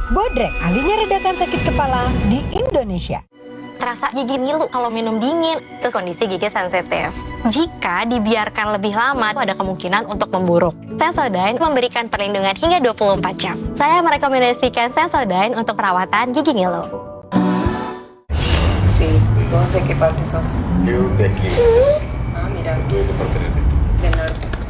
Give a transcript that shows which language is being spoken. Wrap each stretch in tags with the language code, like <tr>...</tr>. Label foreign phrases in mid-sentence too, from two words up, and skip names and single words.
<id>Bodrek, ahlinya redakan sakit kepala di Indonesia. Terasa gigi ngilu kalau minum dingin, terus kondisi gigi sensitif. Jika dibiarkan lebih lama, ada kemungkinan untuk memburuk. Sensodyne memberikan perlindungan hingga 24 jam. Saya merekomendasikan Sensodyne untuk perawatan gigi ngilu.</id> <es>Sí, ¿vos de qué parte sos? Yo de aquí. Ah, mira. Yo de parte del norte.</es>